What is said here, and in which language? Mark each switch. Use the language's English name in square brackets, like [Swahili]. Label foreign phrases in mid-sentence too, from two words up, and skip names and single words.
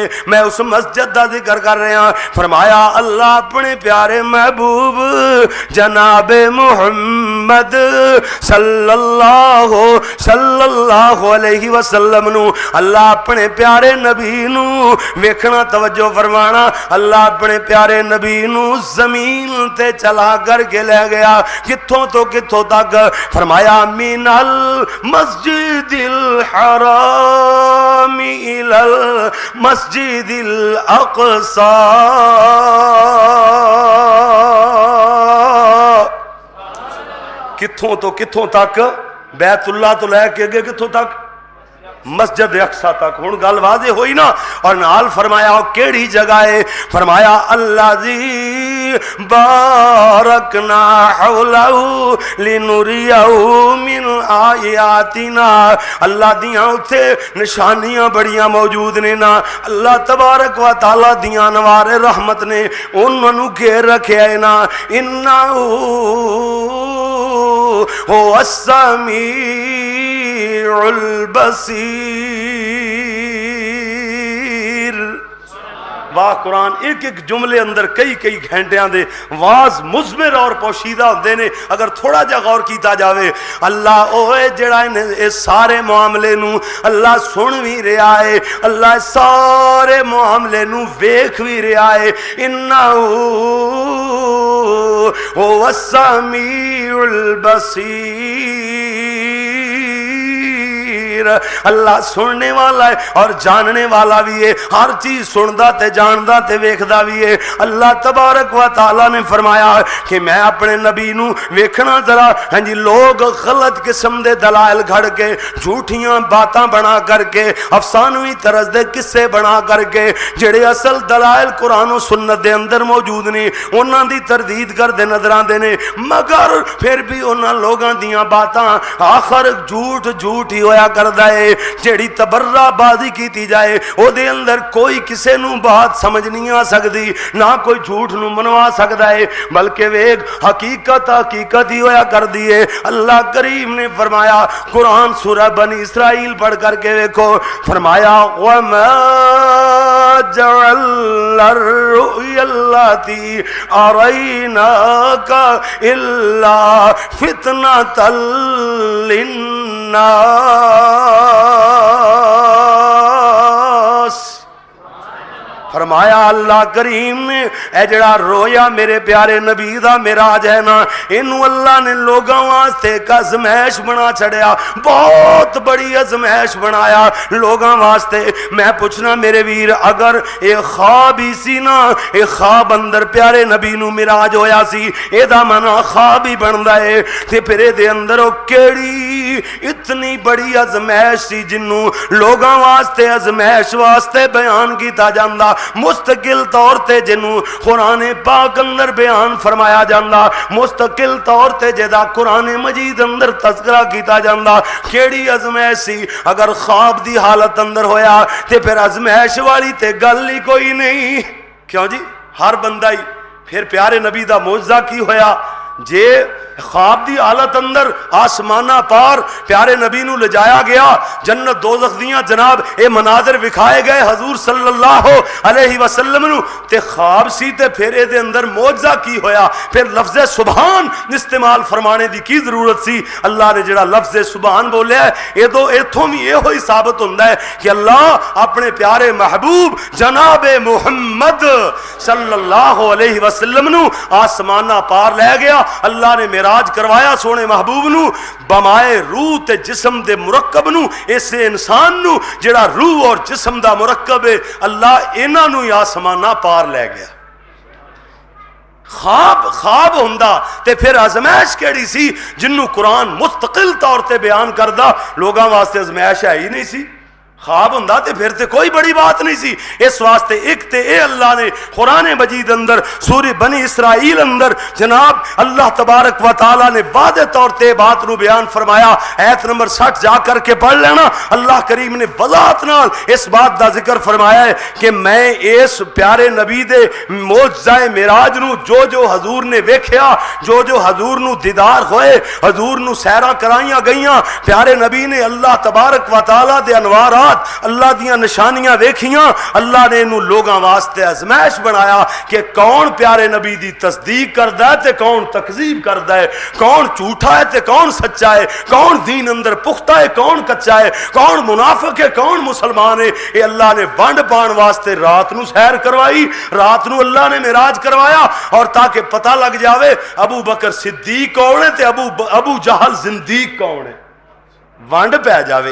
[Punjabi] میں اس مسجد دا ذکر کر رہا ہوں، فرمایا اللہ اپنے پیارے محبوب جناب محمد [Arabic] صلی اللہ علیہ وسلم [Punjabi] نو، اللہ اپنے پیارے نبی نو ویکھنا، توجہ فرمانا، اللہ اپنے پیارے نبی نو زمین تے چلا کر کے لے گیا، کتھوں تو کتھوں تک؟ [Arabic] فرمایا من المسجد الحرام الى المسجد الاقصى، [Punjabi] کتھوں تو کتھوں تک؟ بیت اللہ تو لے کے گئے کتھوں تک؟ مسجد اقصی تک۔ ہن گل واضح ہوئی نا۔ اور نال فرمایا کیڑی جگہ ہے؟ [Arabic] فرمایا الذی بارکنا حولہ لنریہ من آیاتنا، [Punjabi] اللہ دیاں اتھے نشانیاں بڑیاں موجود نے نا، [Arabic] اللہ تبارک و تعالی [Punjabi] دیاں نوار رحمت نے انہوں نے گھیر رکھے ہے نا۔ [Arabic] انہو هو السمیع البصیر۔ [Punjabi] واہ قرآن ایک ایک جملے اندر کئی کئی گھنٹیاں دے واز مزمر اور پوشیدہ ہوندے نے، اگر تھوڑا جا غور کیتا جاوے۔ اللہ اوے جڑا اس سارے معاملے نو اللہ سن بھی رہا ہے، اللہ سارے معاملے نو ویکھ بھی رہا ہے۔ [Arabic] انہو هو السمیع البصیر، [Punjabi] اللہ سننے والا ہے اور جاننے والا بھی ہے، ہر چیز سندا تے جاندا تے ویکھدا بھی ہے۔ [Arabic] اللہ تبارک و تعالی [Punjabi] نے فرمایا کہ میں اپنے نبی نو ویکھنا ذرا، ہاں جی لوگ غلط قسم دے دلائل گھڑ کے، جھوٹیاں باتاں بنا کر کے، افسانوی طرز دے قصے بنا کر کے، جڑے اصل دلائل قرآن و سنت دے اندر موجود نہیں، انہاں دی تردید کر دے نظر آندے نے، مگر پھر بھی انہاں لوگاں دیاں باتاں آخر جھوٹ جھوٹ ہی ہویا کردا ہے۔ جیڑی تبرہ بازی کیتی جائے او دے اندر کوئی کسے نو بات سمجھ نہیں آ سکتی، نہ کوئی جھوٹ نو منوا سکتا ہے، بلکہ ویگ حقیقت حقیقت ہی ہویا کر دیئے۔ اللہ کریم نے فرمایا قرآن سورہ بنی اسرائیل پڑھ کر کے دیکھو، فرمایا [Arabic] وَمَا جَعَلْنَا الرُّؤْيَا اللَّاتِي أَرَيْنَاكَ إِلَّا فِتْنَةً لِلنَّاسِ۔ [Punjabi] فرمایا اللہ کریم نے اے جڑا رویا میرے پیارے نبی دا معراج ہے نا، انہوں اللہ نے لوگوں واسطے ایک ازمائش بنا چھڑیا، بہت بڑی ازمائش بنایا لوگوں واسطے۔ میں پوچھنا میرے ویر، اگر ایک خواب ہی سی نا، ایک خواب اندر پیارے نبی نو معراج ہویا سی، اے دا منا خواب ہی بندا ہے، تے پھر دے اندر او کیڑی اتنی بڑی ازمائش سی جنوں لوگوں واسطے ازمائش واسطے بیان کیتا جاندا، مستقل طور تے جنوں قرآن پاک اندر بیان فرمایا جاندا، مستقل طور تے جدا قرآن مجید اندر تذکرہ کیتا جاندا۔ کیڑی ازمائش سی؟ اگر خواب دی حالت اندر ہویا تے پھر ازمائش والی تے گل ہی کوئی نہیں، کیوں جی؟ ہر بندہ ہی۔ پھر پیارے نبی دا معجزہ کی ہویا؟ جے خواب دی حالت اندر آسمانہ پار پیارے نبی نو لجایا گیا، جنت دوزخ دیاں جناب اے مناظر وکھائے گئے حضور [Arabic] صلی اللہ علیہ وسلم [Punjabi] نو، تے خواب سی تے پھر اے دے اندر معجزہ کی ہویا؟ پھر لفظ سبحان استعمال فرمانے دی کی ضرورت سی؟ اللہ نے جڑا لفظ سبحان بولیا ہے، اے تو ایتھوں بھی یہ ہوئی ثابت ہوندا ہے کہ اللہ اپنے پیارے محبوب جناب محمد [Arabic] صلی اللہ علیہ وسلم [Punjabi] نو آسمانہ پار لے گیا۔ اللہ نے میرا معراج کروایا سونے محبوب نو بمائے روح تے جسم دے مرکب نو، اس انسان نو جڑا روح اور جسم دا مرکب ہے، اللہ انہاں نو آسماناں پار لے گیا۔ خواب ہوندا تے پھر ازمائش کیڑی سی جنوں قرآن مستقل طور تے بیان کردا، لوگاں واسطے ازمائش ہے ہی نہیں سی۔ خواب ہوندا تے پھر تے کوئی بڑی بات نہیں سی۔ اس واسطے ایک تے اے اللہ نے قرآن مجید اندر سورہ بنی اسرائیل اندر جناب [Arabic] اللہ تبارک و تعالی [Punjabi] نے واضح طور تے بات نو بیان فرمایا۔ آیت نمبر 60 جا کر کے پڑھ لینا، اللہ کریم نے وضاحت نال اس بات دا ذکر فرمایا ہے کہ میں اس پیارے نبی دے معجزہ معراج نو جو حضور نے ویکھیا، جو حضور نو دیدار ہوئے، حضور نو سیرا کرائیاں گئیاں، پیارے نبی نے [Arabic] اللہ تبارک و تعالی [Punjabi] دے انوارات اللہ دیاں نشانیاں ویکھیاں، اللہ نے انہوں لوگاں واسطے ازمائش بنایا کہ کون پیارے نبی دی تصدیق کردا ہے تے کون تکذیب کردا ہے، کون جھوٹا ہے تے کون سچا ہے، کون دین اندر پختہ ہے کون کچا ہے، کون منافق ہے کون مسلمان ہے۔ اے اللہ نے ونڈ پان واسطے رات نو سیر کروائی، رات نو اللہ نے معراج کروایا، اور تاکہ پتہ لگ جاوے ابو بکر صدیق کون ہے تے ابو جہل زندیق کون ہے، ونڈ پہ جاوے۔